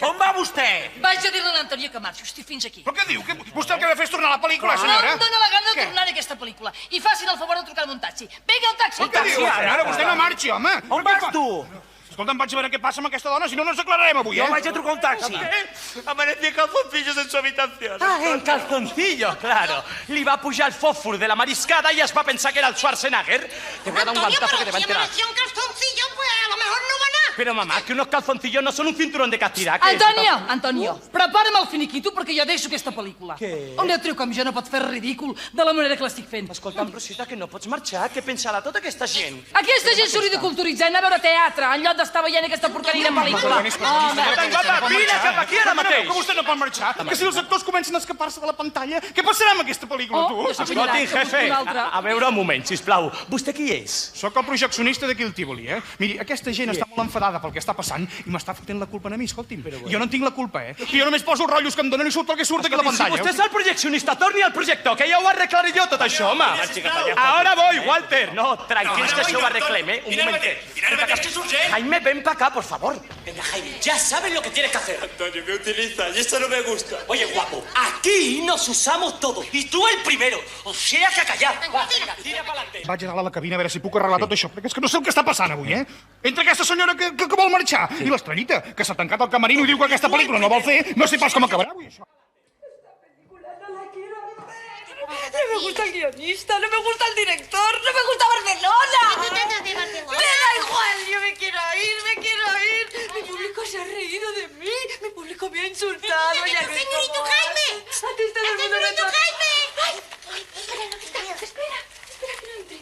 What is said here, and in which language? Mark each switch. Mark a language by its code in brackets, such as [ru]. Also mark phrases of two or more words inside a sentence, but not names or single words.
[ca] On va vostè? Vaig a dir-li a l'Antonio que marxo, estic fins aquí. Però què diu? Vostè el que ha de fer és tornar a la pel·lícula, No senyora? em dóna la gana de tornar a aquesta pel·lícula. I facin el favor de trucar un taxi. Vinga, el taxi. Què diu? Senyora, vostè no marxi, home. On vas tu? Escolta, vaig a veure què passa amb aquesta dona, si no, no ens aclararem avui, eh? Jo vaig a trucar un taxi. [es] Amanecí calzoncillos en su habitación. Ah, en calzoncillo, claro. [ca] Li va pujar el fòsfor de la mariscada i es va pensar que era el Schwarzenegger. [es] Te voy a dar un guantazo que te va a enterar. Si un calzoncillo, pues a lo mejor no va a anar. Pero, mamá, que unos calzoncillos no son un cinturón de castidad. [ca] Antonio, prepara'm el finiquito perquè jo deixo aquesta pel·lícula. Què? Un trio com jo no pot fer ridícul de la manera que l'estic fent. Escolta'm, Rosita, que no pots marxar. Què pensarà tota aquesta gent? Aquesta gent s'hauria de culturitzar i anar a veure teatre en lloc d'estar veient aquesta porqueria de pel·lícula. Tan guapa, vine cap aquí ara mateix. Que vostè no pot marxar. Que si els actors comencen a escapar-se de la pantalla, què passarà amb aquesta pel·lícula, tu? Escolti, jefe, a veure un moment, sisplau. Vostè qui és? Soc el projeccionista d'aquí el Tívoli, eh? Miri, aquesta gent està molt enfadada pel que està passant i m'està fotent la culpa a mi, escolti'm. Jo no en tinc la culpa, eh? Que jo només poso els rotllos que em donen i surt el que surt aquí a la pantalla. Si vostè és el projeccionista, torni al projector, que ja ho arreglaré jo tot això, home. [es] Ahora voy, Walter. [ca] No, tranquils, que això ho arreglem, eh? Un momentet. [es] Jaime, ven para acá, por favor. Venga, Jaime, ya sabes lo que tienes que hacer. Antonio, me utilizas y esto no me gusta. Oye, guapo, aquí nos usamos todos. Y tú el primero. O sea que a callar. Va, venga, tira para adelante. [ca] Vaig a dalt a la cabina a veure si puc arreglar tot això, perquè és que no sé el que està passant avui, eh? Entra aquesta senyora que vol marxar i l'Estrellita, que s'ha tancat al camerino i diu que aquesta pel·lícula no vol fer, no sé pas com acabarà avui, això. [es] No me gusta el guionista, no me gusta el director, no me gusta Barcelona. Me da igual, yo me quiero ir. Mi público se ha reído de mí, mi público me ha insultado. ¡Señorito Jaime! ¡Señorito Jaime! Ay, espera, que no entre.